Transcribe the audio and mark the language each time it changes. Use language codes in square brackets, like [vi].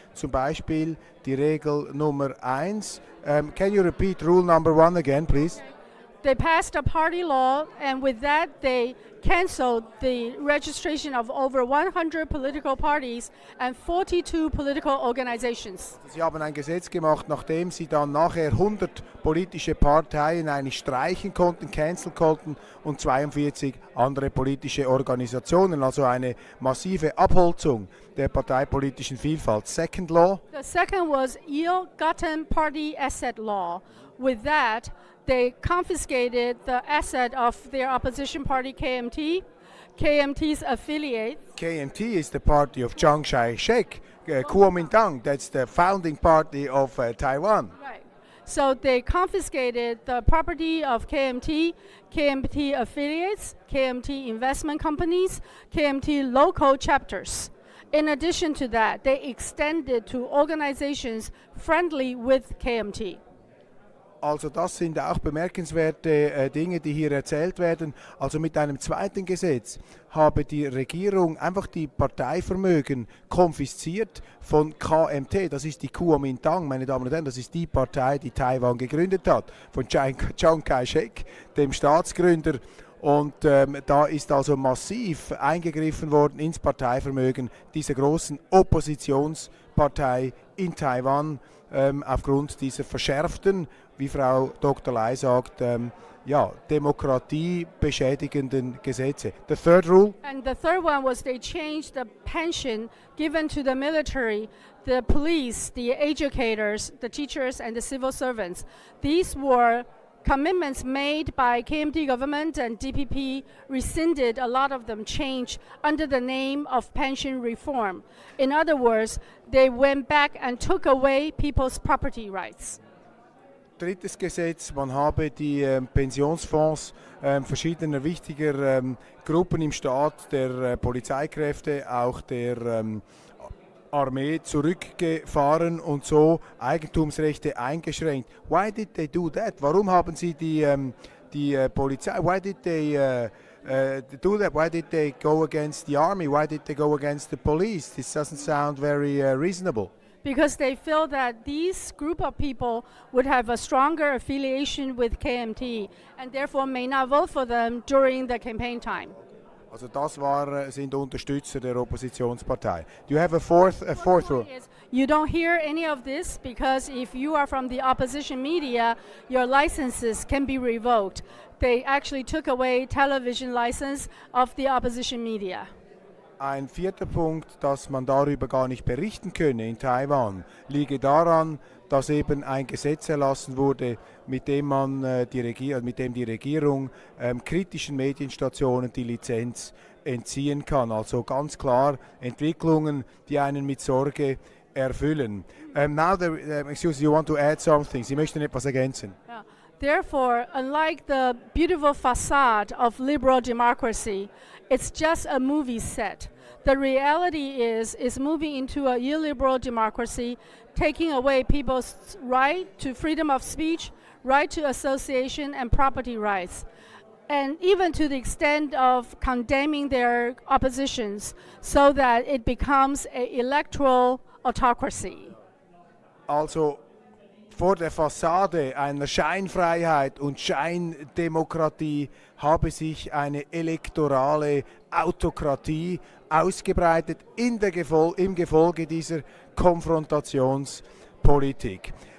[de] Zum Beispiel die Regel Nummer 1. [en] Can you repeat rule number 1 again, please? They passed a party law, and with that they canceled the registration of over 100 political parties and 42 political organizations. [de] Sie haben ein Gesetz gemacht, nachdem sie dann nachher 100 politische Parteien eigentlich streichen konnten, canceln konnten und 42 andere politische Organisationen, also eine massive Abholzung der parteipolitischen Vielfalt. [en] Second law. The second was ill-gotten party asset law. With that, they confiscated the asset of their opposition party KMT, KMT's affiliate. KMT is the party of Chiang Kai-shek, Kuomintang, that's the founding party of Taiwan. Right. So they confiscated the property of KMT, KMT affiliates, KMT investment companies, KMT local chapters. In addition to that, they extended to organizations friendly with KMT. [de] Also das sind auch bemerkenswerte Dinge, die hier erzählt werden. Also mit einem zweiten Gesetz habe die Regierung einfach die Parteivermögen konfisziert von KMT. Das ist die Kuomintang, meine Damen und Herren. Das ist die Partei, die Taiwan gegründet hat, von Chiang Kai-shek, dem Staatsgründer. Und da ist also massiv eingegriffen worden ins Parteivermögen dieser großen Oppositionspartei in Taiwan aufgrund dieser verschärften, wie Frau Dr. Lei sagt, demokratiebeschädigenden Gesetze. [en] The third rule? And the third one was they changed the pension given to the military, the police, the educators, the teachers, and the civil servants. These were commitments made by KMT government, and DPP rescinded a lot of them, changed under the name of pension reform. In other words, they went back and took away people's property rights. [de] Drittes Gesetz, man habe die Pensionsfonds verschiedener wichtiger Gruppen im Staat, der Polizeikräfte, auch der Armee zurückgefahren und so Eigentumsrechte eingeschränkt. [en] Why did they do that? [de] Warum haben sie die Polizei? [en] Why did they do that? Why did they go against the army? Why did they go against the police? This doesn't sound very reasonable. Because they feel that these group of people would have a stronger affiliation with KMT and therefore may not vote for them during the campaign time. [de] Also das sind Unterstützer der Oppositionspartei. [en] Do you have a fourth rule? You don't hear any of this because if you are from the opposition media, your licenses can be revoked. They actually took away television license of the opposition media. [de] Ein vierter Punkt, dass man darüber gar nicht berichten könne in Taiwan, liege daran, dass eben ein Gesetz erlassen wurde, mit dem die Regierung kritischen Medienstationen die Lizenz entziehen kann. Also ganz klar Entwicklungen, die einen mit Sorge erfüllen. [en] Excuse, you want to add something? [de] Sie möchten etwas ergänzen? [en] Yeah. Therefore, unlike the beautiful facade of liberal democracy, it's just a movie set. The reality is moving into a illiberal democracy, taking away people's right to freedom of speech, right to association and property rights, and even to the extent of condemning their oppositions so that it becomes an electoral autocracy. [de] Also vor der Fassade einer Scheinfreiheit und Scheindemokratie habe sich eine elektorale Autokratie ausgebreitet im Gefolge dieser Konfrontationspolitik.